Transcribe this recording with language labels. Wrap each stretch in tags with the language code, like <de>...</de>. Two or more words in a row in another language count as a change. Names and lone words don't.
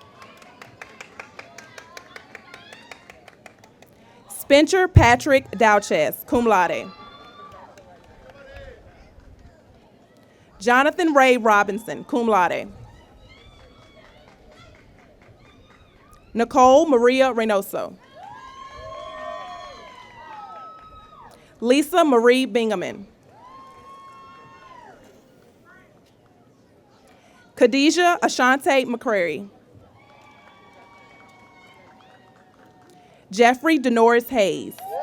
<en>Spencer Patrick Douches,</en> <la>cum laude.</la> <en>Jonathan Ray Robinson,</en> <la>cum laude.</la> <en>Nicole Maria Reynoso. Lisa Marie Bingaman. Khadijah Ashante McCrary. Jeffrey Denoris Hayes.</en>